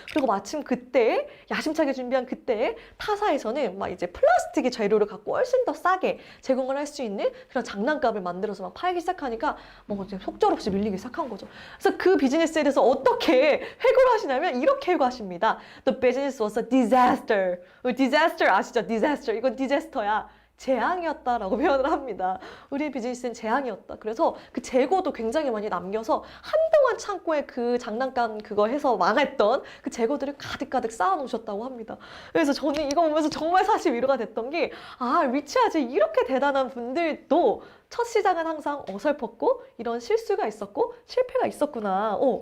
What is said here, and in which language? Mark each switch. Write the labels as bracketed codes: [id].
[ko] 그리고 마침 그때 야심차게 준비한 그때 타사에서는 막 이제 플라스틱의 재료를 갖고 훨씬 더 싸게 제공을 할 수 있는 그런 장난감을 만들어서 막 팔기 시작하니까 뭐 이제 속절없이 밀리기 시작한 거죠. 그래서 그 비즈니스에 대해서 어떻게 회고를 하시냐면 이렇게 회고하십니다. [en] The business was a disaster. [ko] disaster 아시죠? disaster. 이건 디제스터야. 재앙이었다라고 표현을 합니다. 우리 비즈니스는 재앙이었다. 그래서 그 재고도 굉장히 많이 남겨서 한동안 창고에 그 장난감 그거 해서 망했던 그 재고들을 가득가득 쌓아놓으셨다고 합니다. 그래서 저는 이거 보면서 정말 사실 위로가 됐던 게 리치아즈 이렇게 대단한 분들도 첫 시작은 항상 어설펐고 이런 실수가 있었고 실패가 있었구나.